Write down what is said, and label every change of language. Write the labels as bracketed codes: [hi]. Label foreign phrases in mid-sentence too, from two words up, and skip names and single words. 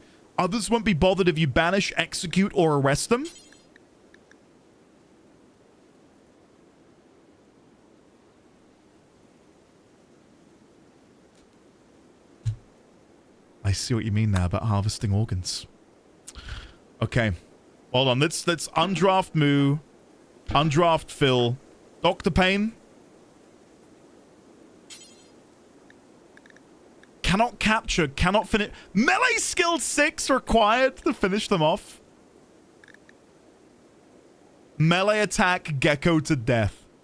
[en] Others won't be bothered if you banish, execute, or arrest them. I see what you mean now about harvesting organs. Okay. Hold on. Let's undraft Moo. Undraft Phil. Dr. Payne. Cannot capture. Cannot finish. Melee skill 6 required to finish them off. Melee attack Gecko to death.